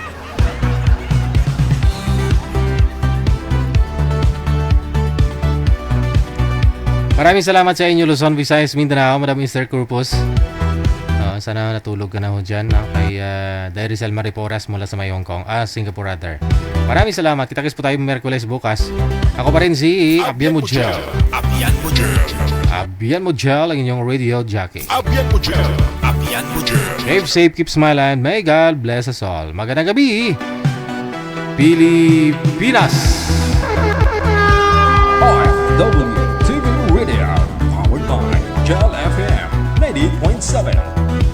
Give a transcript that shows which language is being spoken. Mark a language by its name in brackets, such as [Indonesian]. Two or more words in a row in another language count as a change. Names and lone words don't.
[Filipino] Maraming salamat sa inyo, Luzon, Visayas, Mindanao, Madam Mr. Corpus. Sana natulog ka na ho dyan, kay Dairisel Mariporas mula sa Hong Kong, Singapore rather. Maraming salamat. Kita-kits po tayo Merkules bukas. Ako pa rin si Abian Mujel. Abian Mujel, ang inyong radio jockey. Abian Mujel. [English] Keep safe, keep smiling. May God bless us all. [Filipino] Magandang gabi, Pilipinas. [English] OFW TV Radio, powered by Jal FM 90.7.